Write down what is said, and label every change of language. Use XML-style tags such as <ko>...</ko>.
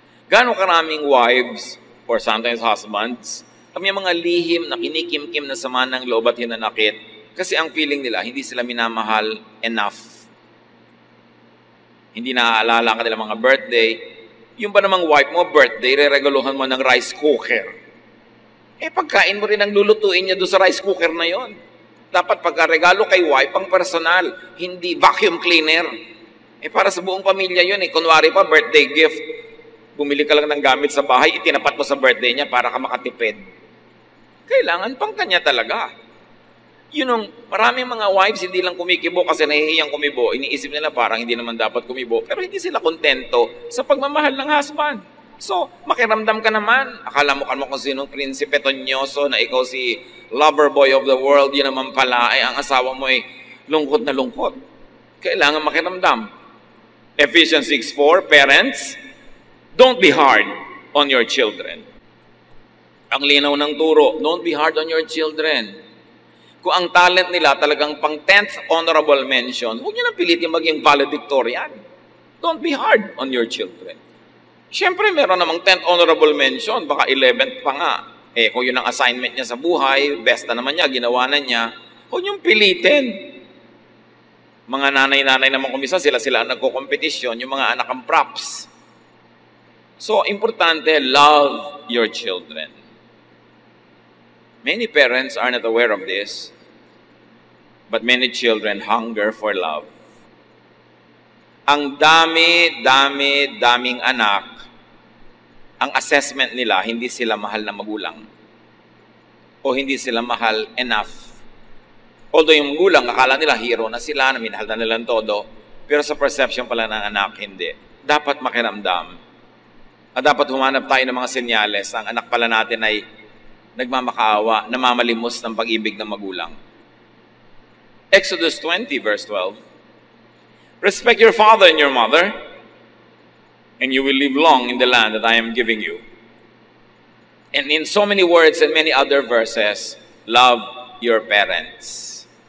<tl>Gaano karaming wives, or sometimes husbands, kami mga lihim na kinikim-kim na sama ng loob at hinanakit kasi ang feeling nila, hindi sila minamahal enough. Hindi naaalala ka nila mga birthday. Yung ba namang wife mo, birthday, re-regalohan mo ng rice cooker. Pagkain mo rin ang lulutuin niya doon sa rice cooker na yon. Dapat pagka-regalo kay wife, pang personal, hindi vacuum cleaner. Para sa buong pamilya yun. Kunwari pa, birthday gift. Bumili ka lang ng gamit sa bahay, itinapat mo sa birthday niya para ka makatipid. Kailangan pang kanya talaga. Maraming mga wives hindi lang kumikibo kasi nahihiyang kumibo. Iniisip nila parang hindi naman dapat kumibo. Pero hindi sila kontento sa pagmamahal ng husband. So, makiramdam ka naman. Akala mo kung sinong prinsipe tonyoso na ikaw si</tl> <en>lover boy of the world.</en> <tl>Yun naman pala ay ang asawa mo ay lungkot na lungkot. Kailangan makiramdam.</tl> <en>Ephesians 6:4, parents, don't be hard on your children.</en> <tl>Ang linaw ng turo,</tl> <en>don't be hard on your children.</en> <tl>Kung ang talent nila talagang pang 10th honorable mention, huwag nyo na pilitin maging valedictorian.</tl> <en>Don't be hard on your children.</en> <tl>Siyempre, meron namang 10th honorable mention, baka 11th pa nga. Kung yun ang assignment niya sa buhay, best na naman niya, ginawa na niya, huwag niyong pilitin. Mga nanay-nanay naman kumisa, sila ang nagko-competition, yung mga anak ang props.</tl> <en>So, importante, love your children. Many parents are not aware of this, but many children hunger for love.</en> <tl>Ang daming anak, ang assessment nila, hindi sila mahal na magulang. O hindi sila mahal enough. Although yung magulang, akala nila hero na sila, na minahal na nilang todo, pero sa perception pala ng anak, hindi. Dapat makiramdam. At dapat humanap tayo ng mga senyales. Ang anak pala natin ay nagmamakaawa, namamalimos ng pag-ibig ng magulang.</tl> <en>Exodus 20, verse 12. Respect your father and your mother, and you will live long in the land that I am giving you. And in so many words and many other verses, love your parents.</en>